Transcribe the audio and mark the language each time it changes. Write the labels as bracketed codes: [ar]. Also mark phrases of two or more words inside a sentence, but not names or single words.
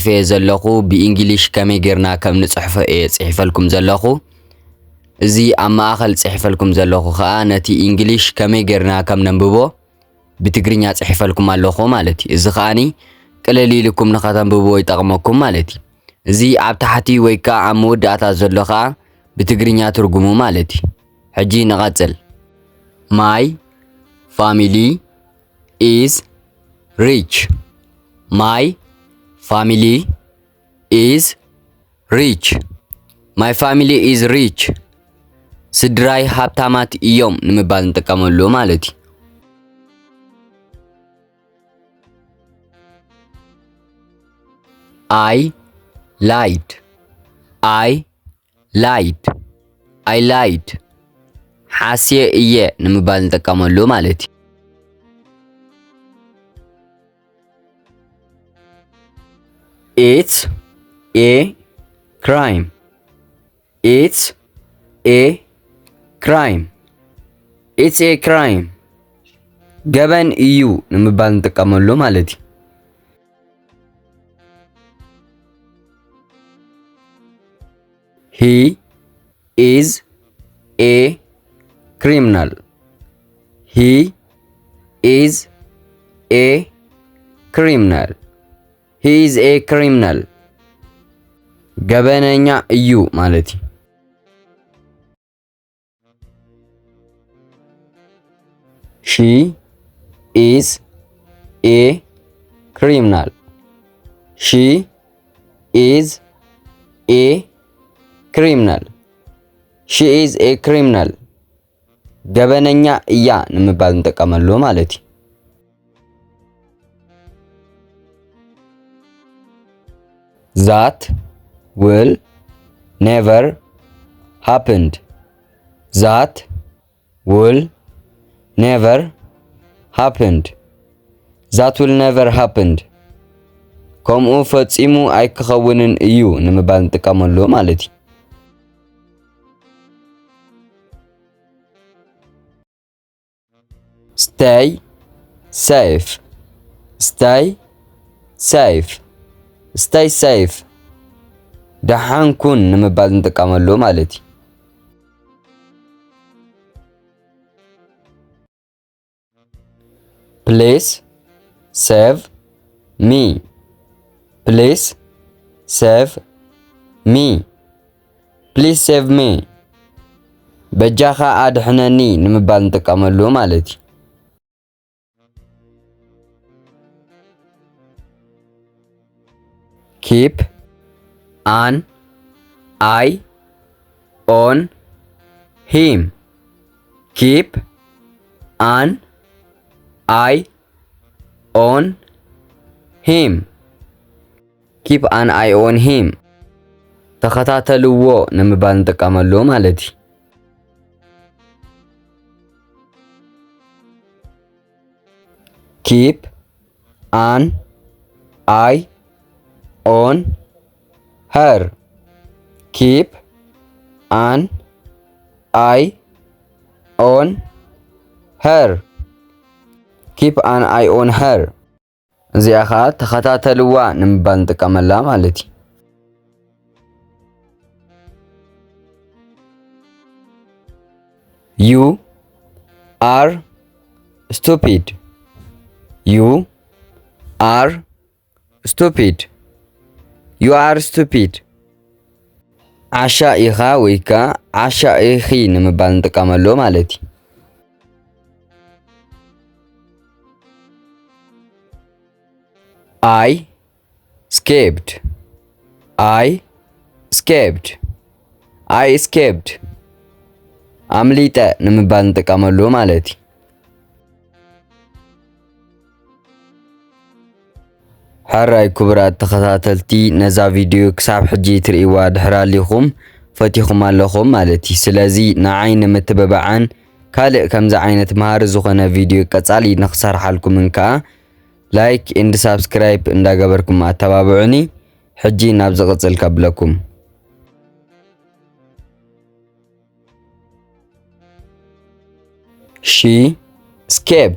[ti] ዘለኹ ብእንግሊሽ ከመይ ጌርና ከም ንጽሕፎ ጽሒፈልኩም ዘለኹ። እዚ ኣብ ማእኸል ጽሒፈልኩም ዘለኹ ከዓ ነቲ እንግሊሽ ከመይ ጌርና ከም ነንብቦ ብትግርኛ ጽሒፈልኩም ኣለኹ ማለት እዩ። እዚ ከዓኒ ቅልል ኢልኩም ንኸተንብብዎ ይጠቕመኩም ማለት እዩ። እዚ ኣብ ታሕቲ ወይ ከዓ ኣብ መወዳእታ ዘሎ ከዓ ብትግርኛ ትርጉሙ ማለት እዩ። ሕጂ ንቐጽል። [en] My family is rich. My family is rich. My family is rich. [ti] ስድራይ ሃብታማት እዮም ንምባል እንጥቀመሉ ማለት እዩ። [en] I lied. I lied. I lied. [ti] ሓስየ እየ ንምባል እንጥቀመሉ ማለት እዩ። [en] It's a crime. It's a crime. It's a crime. [ti] ገበን እዩ ንምባል እንጥቀመሉ ማለት እዩ። [en] He is a criminal. He is a criminal. He is a criminal. [ti] ገበነኛ እዩ ማለት እዩ። [en] She is a criminal. She is a criminal. She is a criminal. [ti] ገበነኛ እያ ንምባል እንጠቀመሉ ማለት እዩ። [en] That will never happened. That will never happened. That will never happened. [ti] ከምኡ ፈጺሙ ኣይክኸውንን እዩ ንምባል እንጥቀመሉ ማለት እዩ። [en] Stay safe. Stay safe. Stay safe. [ti] ደሓን ኩን ንምባል እንጥቀመሉ ማለት እዩ። [en] Please save me. Please save me. Please save me. [ti] በጃኻ ኣድሕነኒ ንምባል እንጥቀመሉ ማለት እዩ። [en] Keep an eye on him. Keep an eye on him. Keep an eye on him. [ti] ተኸታተልዎ ንምባል እንጥቀመሉ ማለት እዩ። [en] Keep an eye on her. Keep an eye on her. Keep an eye on her. [ti] እዚኣ ከዓ ተኸታተልዋ ንምባል እንጥቀመላ ማለት እዩ። [en] You are stupid. You are stupid. You are stupid. [ti] ዓሻ ኢኻ ወይ ከዓ ዓሻ ኢኺ ንምባል ንጥቀመሉ ማለት እዩ። [en] I escaped. I escaped. I escaped. [ti] አምሊጠ ንምባል ንጥቀመሉ ማለት እዩ። ሓራይ ክቡራት ተኸታተልቲ ነዛ ቪድዮ ክሳብ ሕጂ ትርእይዋ ድሕር ኣሊኹም ፈቲኹም ኣለኹም ማለት እዩ። ስለዚ ንዓይ ንምትብባዓን ካልእ ከምዚ ዓይነት መሃሪ ዝኾነ ቪድዮ ቀጻሊ ንኽሰርሓልኩምን ከዓ [en] like and subscribe [ti] እንዳገበርኩም ኣተባብዑኒ። ሕጂ ናብ ዝቕጽል ከብለኩም። [en] She escaped.